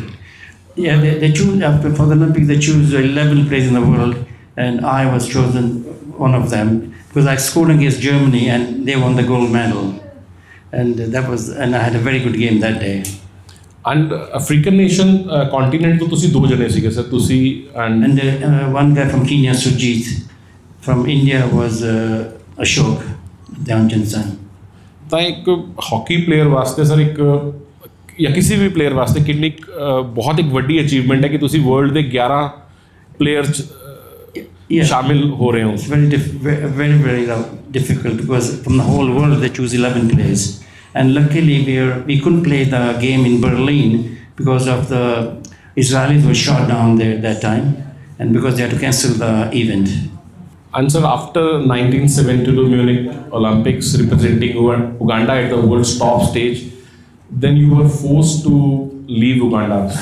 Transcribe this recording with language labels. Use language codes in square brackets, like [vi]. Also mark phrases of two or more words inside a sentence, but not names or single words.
[en] Yeah, they choose, for the Olympics, they choose 11 players in the world, and I was chosen one of them because I scored against Germany and they won the gold medal. And I had a very good game that day. And African nation continent to [pa] ਤੁਸੀਂ ਦੋ ਜਣੇ ਸੀਗੇ ਸਰ, ਤੁਸੀਂ [en] and one guy from Kenya, Sujit. From India was Ashok Dhyanchand. [pa] ਤਾਂ ਇੱਕ [en] hockey player [pa] ਵਾਸਤੇ ਸਰ ਇੱਕ ਜਾਂ ਕਿਸੇ ਵੀ ਪਲੇਅਰ ਵਾਸਤੇ ਕਿੰਨੀ ਬਹੁਤ ਇੱਕ ਵੱਡੀ ਅਚੀਵਮੈਂਟ ਹੈ ਕਿ ਤੁਸੀਂ ਵਰਲਡ ਦੇ 11 ਪਲੇਅਰ 'ਚ ਸ਼ਾਮਿਲ ਹੋ ਰਹੇ ਹੋ. [en] It's very difficult because from the whole world they choose 11 players. And luckily we couldn't play the game in Berlin because of the Israelis were shot down there at that time, and because they had to cancel the event. And sir, after 1972 Munich Olympics representing Uganda at the world's top stage, then you were forced to leave Uganda.